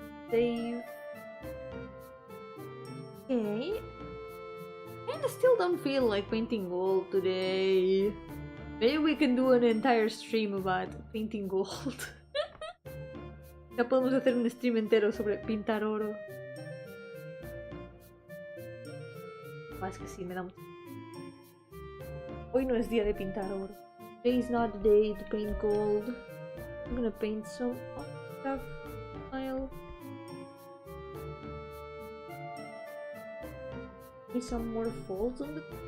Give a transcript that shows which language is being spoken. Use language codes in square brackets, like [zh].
[en] Save. Okay. And I still don't feel like painting gold today. Maybe we can do an entire stream about painting gold. [es] Ya podemos hacer un stream entero sobre pintar oro. Más que sí, me da mucho. Hoy no es día de pintar oro. [en] Today is not the day to paint gold. I'm gonna paint some stuff. Maybe some more folds on the.